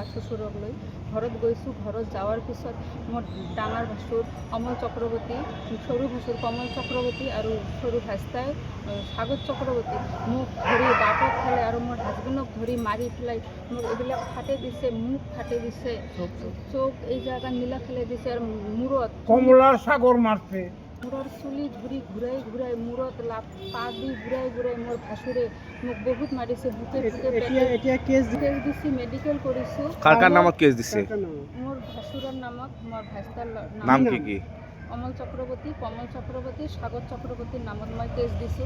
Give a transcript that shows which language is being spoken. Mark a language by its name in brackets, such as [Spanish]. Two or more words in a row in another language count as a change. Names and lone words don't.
[Assamese] শ্বশুৰক লৈ ঘৰত গৈছোঁ। ঘৰত যোৱাৰ পিছত মোৰ ডাঙৰ ভাসুৰ অমল চক্ৰৱৰ্তী, সৰু ভাসুৰ কমল চক্ৰৱৰ্তী আৰু সৰু ভাস্তাই সাগৰ চক্ৰৱৰ্তী মোক ধৰি বাটত ফেলে আৰু মোৰ হাজবেণ্ডক ধৰি মাৰি পেলাই মোক এইবিলাক ফাটে দিছে, মুখ ফাটে দিছে, [Bangla] চোখ এই জায়গা নীলা ফেলে দিছে, আৰু মূৰত কমলার সাগর মারছে। [Assamese] মূৰৰ চুলি ধৰি ঘূৰাই মূৰত পা দি ঘূৰাই মোৰ ভাসুৰে মোক বহুত মাৰিছে। বুকে এতিয়া কেস দিছি, মেডিকেল কৰিছোঁ। কার নামত কেস দিছে? মোৰ ভাসুৰৰ নামত, মোৰ ভাস্তাৰ নাম কি? অমল চক্ৰৱৰ্তী, কমল চক্ৰৱৰ্তী, সাগৰ চক্ৰৱৰ্তীৰ নামত মই কেছ দিছোঁ।